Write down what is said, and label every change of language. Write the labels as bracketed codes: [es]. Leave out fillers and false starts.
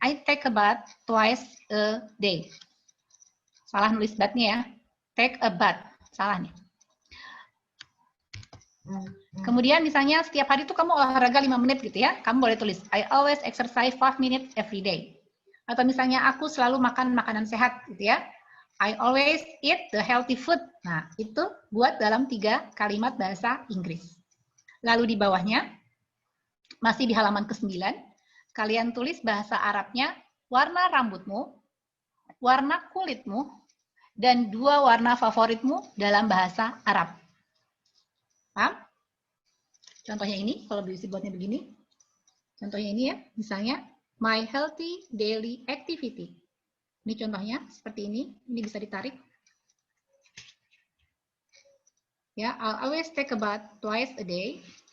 [en] I take a bath twice a day. [id] Salah nulis bath-nya ya. [en] Take a bath. [id] Salah nih. Kemudian misalnya setiap hari itu kamu olahraga 5 menit gitu ya. Kamu boleh tulis, [en] I always exercise 5 minutes every day. [id] Atau misalnya aku selalu makan makanan sehat gitu ya. [en] I always eat the healthy food. [id] Nah, itu buat dalam 3 kalimat bahasa Inggris. Lalu di bawahnya, masih di halaman ke-9, kalian tulis bahasa Arabnya, warna rambutmu, warna kulitmu, dan 2 warna favoritmu dalam bahasa Arab. Paham? Contohnya ini, kalau bisa buatnya begini. Contohnya ini ya, misalnya, [en] my healthy daily activity. [id] Ini contohnya, seperti ini. Ini bisa ditarik. Ya, [en] I'll always take a bath twice a day.